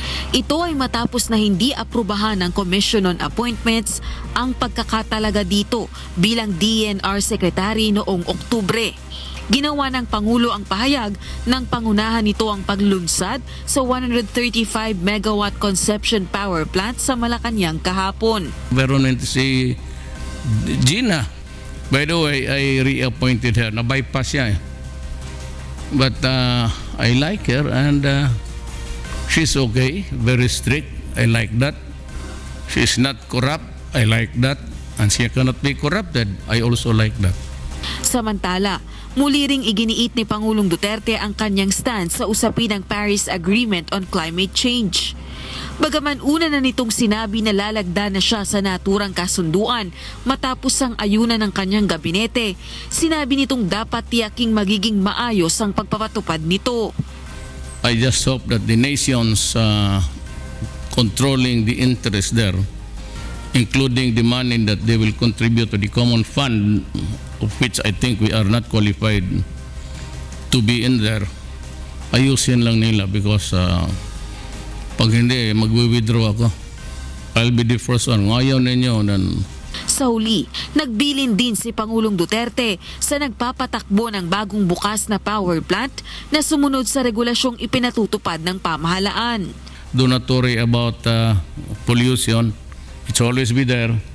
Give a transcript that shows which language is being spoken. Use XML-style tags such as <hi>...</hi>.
<tl>Ito ay matapos na hindi aprubahan ng Commission on Appointments ang pagkakatalaga dito bilang DENR Secretary noong Oktubre. Ginawa ng Pangulo ang pahayag nang pangunahan nito ang paglunsad sa 135 megawatt conception power plant sa Malacanang kahapon. Environment si Gina.</tl> <en>By the way, I reappointed her.</en> <tl>Na-bypass siya.</tl> <en>But I like her and she's okay. Very strict. I like that. She's not corrupt. I like that. And she cannot be corrupted. I also like that.</en> <tl>Samantala, muli ring iginiit ni Pangulong Duterte ang kanyang stance sa usapin ng Paris Agreement on Climate Change. Bagaman una na nitong sinabi na lalagda na siya sa naturang kasunduan matapos ang ayunan ng kanyang gabinete, sinabi nitong dapat tiyaking magiging maayos ang pagpapatupad nito.</tl> <en>I just hope that the nations controlling the interest there, including the money that they will contribute to the common fund, of which I think we are not qualified to be in there,</en> <tl>ayusin lang nila</tl> <en>because</en> <tl>pag hindi, mag-withdraw ako.</tl> <en>I'll be the first one.</en> <tl>Kung ayaw ninyo,</tl> <en>then...</en> <tl>Sa huli, nagbilin din si Pangulong Duterte sa nagpapatakbo ng bagong bukas na power plant na sumunod sa regulasyong ipinatutupad ng pamahalaan.</tl> <en>Do not worry about pollution. It's always be there.</en>